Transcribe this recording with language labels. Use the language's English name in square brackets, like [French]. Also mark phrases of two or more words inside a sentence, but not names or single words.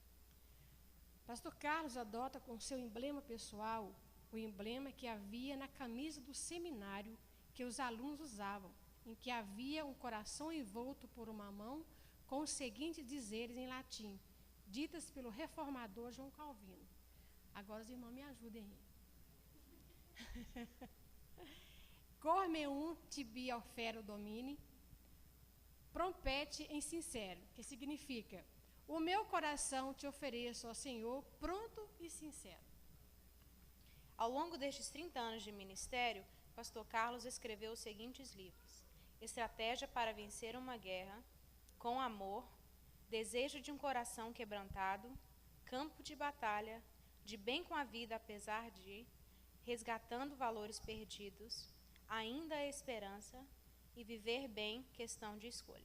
[Portuguese] Pastor Carlos adota com seu emblema pessoal o emblema que havia na camisa do seminário que os alunos usavam, em que havia um coração envolto por uma mão com os seguintes dizeres em latim, ditas pelo reformador João Calvino. Agora os irmãos me ajudem aí. [Latin] Cor meum tibi ofero domine, prompete em sincero, [Portuguese] que significa, o meu coração te ofereço ao Senhor, pronto e sincero. Ao longo destes 30 anos de ministério, pastor Carlos escreveu os seguintes livros: Estratégia para vencer uma guerra, Com amor, Desejo de um coração quebrantado, Campo de batalha, De bem com a vida apesar de, Resgatando valores perdidos, Ainda a esperança e Viver bem, questão de escolha.